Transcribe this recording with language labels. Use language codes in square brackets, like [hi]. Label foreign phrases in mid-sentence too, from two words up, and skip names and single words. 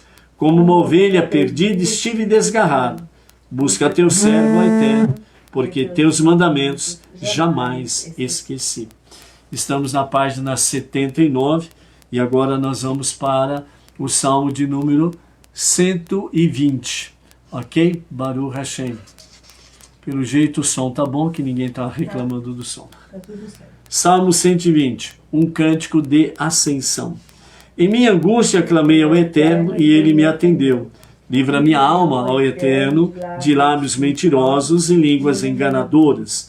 [pt] Como uma ovelha perdida estive desgarrado. Busca teu servo, ó Eterno, porque teus mandamentos jamais esqueci. Estamos na página 79 e agora nós vamos para o Salmo de número 120. [he] Ok? ברוך השם. [pt] Pelo jeito o som tá bom, que ninguém tá reclamando do som. Tá tudo certo. Salmo 120. Um cântico de ascensão. Em minha angústia clamei ao Eterno e ele me atendeu. Livra minha alma, ó Eterno, de lábios mentirosos e línguas enganadoras.